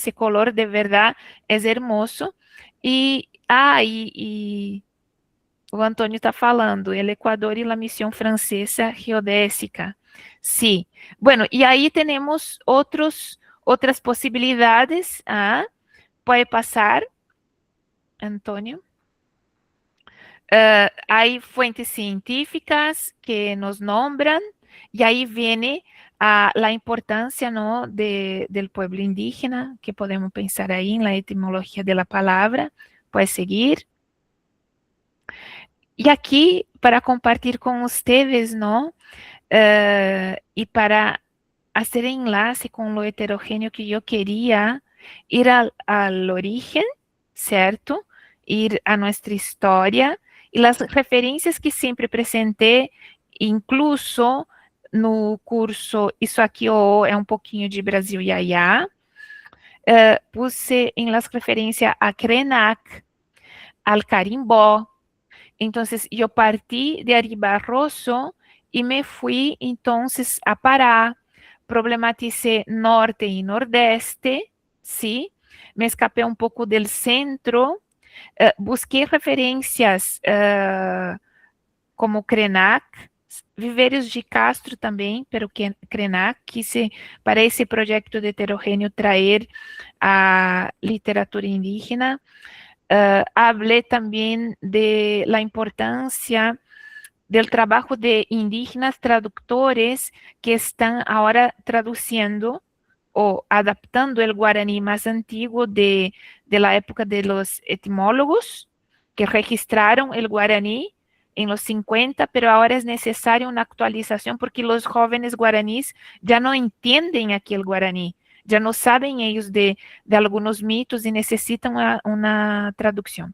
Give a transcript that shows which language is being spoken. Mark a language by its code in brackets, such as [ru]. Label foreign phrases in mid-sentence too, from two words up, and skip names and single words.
[pt] Esse color de verdade é hermoso. E o Antônio está falando, o Equador e a missão francesa geodésica. Sim. Bueno, e aí temos outras possibilidades. Pode passar, Antônio. [es] Hay fuentes científicas que nos nombran, y ahí viene la importancia, ¿no?, del pueblo indígena, que podemos pensar ahí en la etimología de la palabra. Puede seguir. Y aquí, para compartir con ustedes, ¿no?, y para hacer enlace con lo heterogéneo que yo quería, ir al origen, ¿cierto?, ir a nuestra historia, [pt] e as referências que sempre apresentei, incluso no curso Isso Aqui é um pouquinho de Brasil Yaya, [es] puse em las referências a Krenak, al carimbó. Entonces, yo partí de Ari Barroso y me fui entonces a Pará, problematicé norte y nordeste, ¿sí? Me escapé un poco del centro, busqué referências como Krenak, Viveiros de Castro também, pero que [pt] Krenak quise para esse projeto de heterogêneo trazer a literatura indígena. [es] Hablé también de la importancia del trabajo de indígenas traductores que están ahora traduciendo o adaptando el guaraní más antiguo de la época de los etimólogos, que registraron el guaraní en los 50, pero ahora es necesaria una actualización porque los jóvenes guaraníes ya no entienden aquel guaraní, ya no saben ellos de algunos mitos y necesitan una traducción.